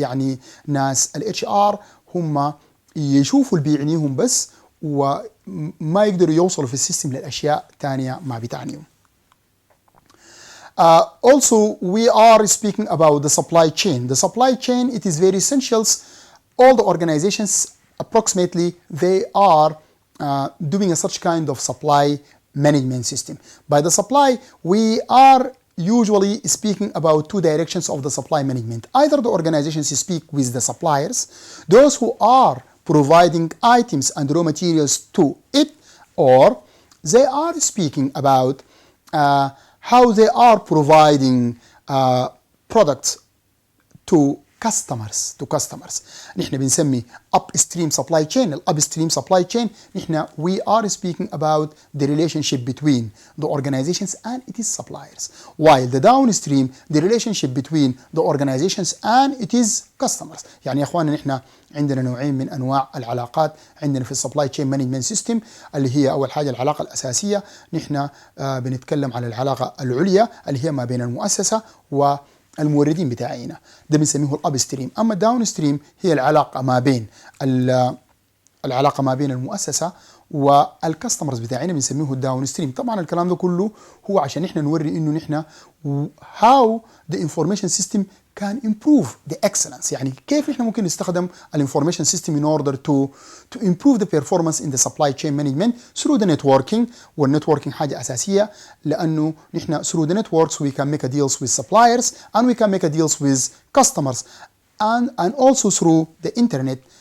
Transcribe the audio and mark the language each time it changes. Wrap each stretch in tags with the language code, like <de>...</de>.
<ar>يعني ناس الاتش ار هم يشوفوا اللي بيعنيهم بس وما يقدروا يوصلوا في السيستم للأشياء تانية ما بتعنيهم.</ar> <en>Also we are speaking about the supply chain. The supply chain, it is very essential. All the organizations approximately they are doing a such kind of supply management system. By the supply we are usually speaking about two directions of the supply management. Either the organizations speak with the suppliers, those who are providing items and raw materials to it, or they are speaking about how they are providing products to customers.</en> <ar>نحن بنسمي</ar> <en>upstream supply chain. upstream supply chain نحن we are speaking about the relationship between the organizations and its suppliers, while the downstream the relationship between the organizations and its customers.</en> <ar>يعني يا اخواننا نحن عندنا نوعين من انواع العلاقات عندنا في السبلاي تشين مانجمنت سيستم، اللي هي اول حاجه العلاقه الاساسيه، نحن بنتكلم على العلاقه العليا اللي هي ما بين المؤسسه والموردين بتاعينا، ده بنسميه الاب ستريم. اما الداون ستريم هي العلاقه ما بين المؤسسه والكاستمرز بتاعينا، بنسميه الداون ستريم. طبعا الكلام ده كله هو عشان نحن نوري انه نحن</ar> <en>how the information system can improve the excellence،</en> <ar>يعني كيف نحن ممكن نستخدم الانفورميشن سيستم</ar> <en>in order to improve the performance in the supply chain management through the networking.</en> <ar>والنتوركينج حاجة أساسية لأنه نحن</ar> <en>through the networks we can make a deals with suppliers and we can make a deals with customers and also through the internet.</en>